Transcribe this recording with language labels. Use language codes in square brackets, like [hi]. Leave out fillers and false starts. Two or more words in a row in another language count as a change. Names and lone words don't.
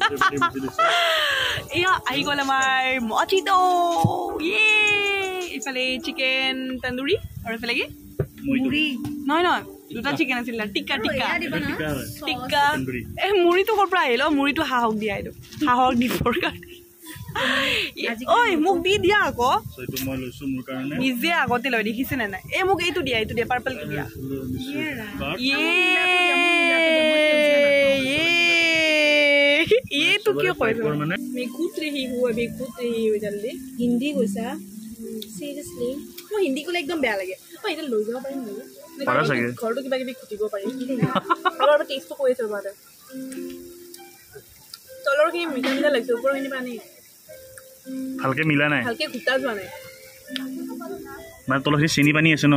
[as] এয়া আহি গ'ল আমাৰ মচিটো ইফালে চিকেন তন্দুৰী আৰু ইফালে কি মুড়ি নহয় দুটা চিকেন আছিল টিক্কা এই মুড়িটো ক'ৰ পৰা আহিল মুড়িটো হাঁহক দিয়া এইটো হাঁহক দিবৰ কাৰণে ঐ মোক দি দিয়া আকৌ নিজে আগতে লৈ দেখিছে নে নাই এই মোক এইটো দিয়া পাৰ্পলটো দিয়া [hi] ये तो क्यों कोई मैं कूद रही हूँ जल्दी हिंदी [as] কৈছা सीरियसली মই হিন্দি কলে একদম বেয়া লাগে মই এটা লৈ যাব পাৰিম নেকি পাৰা চাগে ঘৰটো কিবা কিবি খুটিব পাৰিম আৰু টেষ্টটো কৰিছো বাৰে তলৰ কি মিঠা লাগিছে ওপৰৰ খিনি পানী ভালকে মিলা নাই ভালকে ঘুটা যোৱা নাই মানে তলৰ কি চিনি পানী আছে ন